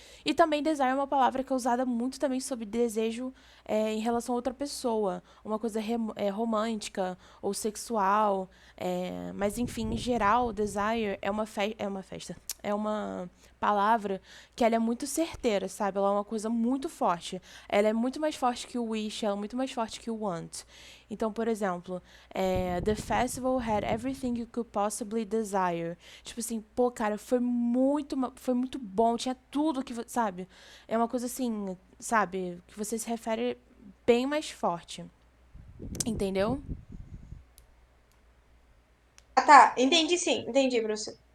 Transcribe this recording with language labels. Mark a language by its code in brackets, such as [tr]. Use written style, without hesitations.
[pt] E também desire é uma palavra que é usada muito também sobre desejo em relação a outra pessoa, uma coisa romântica ou sexual, mas enfim, em geral, desire é uma festa, é uma palavra que ela é muito certeira, sabe? Ela é uma coisa muito forte. Ela é muito mais forte que o wish, ela é muito mais forte que o want. Então, por exemplo, [en] The festival had everything you could possibly desire. [pt] Tipo assim, pô, cara, foi muito bom, tinha tudo que, sabe? É uma coisa assim, sabe? Que você se refere bem mais forte. Entendeu? Ah, tá. Entendi sim. Entendi, professor.